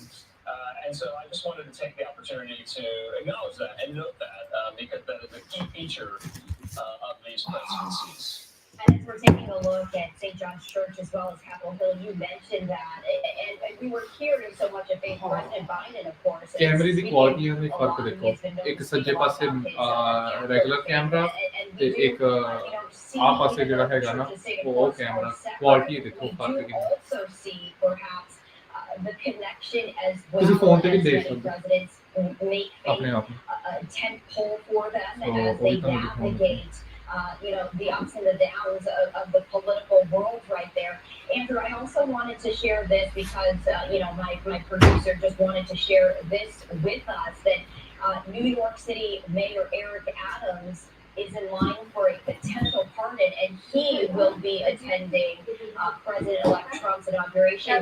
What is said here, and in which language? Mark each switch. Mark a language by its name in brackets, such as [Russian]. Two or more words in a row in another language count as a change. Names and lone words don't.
[English] And so I just wanted to take the opportunity to acknowledge that and note that because that is a key feature of these presidencies. And as we're taking a look at St. John's Church as well as Capitol Hill, you mentioned that, and we were hearing so much of President Biden, of course. [Punjabi] ਕੈਮਰੇ ਦੀ ਕੁਆਲਿਟੀ ਵਿੱਚ ਫਰਕ ਦੇਖੋ, ਇੱਕ ਸੱਜੇ ਪਾਸੇ [English] regular camera [Punjabi] ਤੇ ਇੱਕ ਆ ਪਾਸੇ ਜਿਹੜਾ ਹੈਗਾ ਨਾ ਉਹ [English] camera quality [Punjabi] ਦੇਖੋ ਫਰਕ ਕਿੰਨਾ [English] the connection as well [Punjabi] ਤੁਸੀਂ ਫੋਨ ਤੇ ਵੀ [English] as [Punjabi] ਦੇਖ [English] many [Punjabi] ਸਕਦੇ [English] presidents make [Punjabi] ਆਪਣੇ ਆਪ ਨੂੰ [English] a tent pole for them as they navigate the ups and the downs of the political world right there. Andrew, I also wanted to share this because my producer just wanted to share this with us that New York City Mayor Eric Adams is in line for a potential pardon, and he will be attending President-elect Trump's inauguration.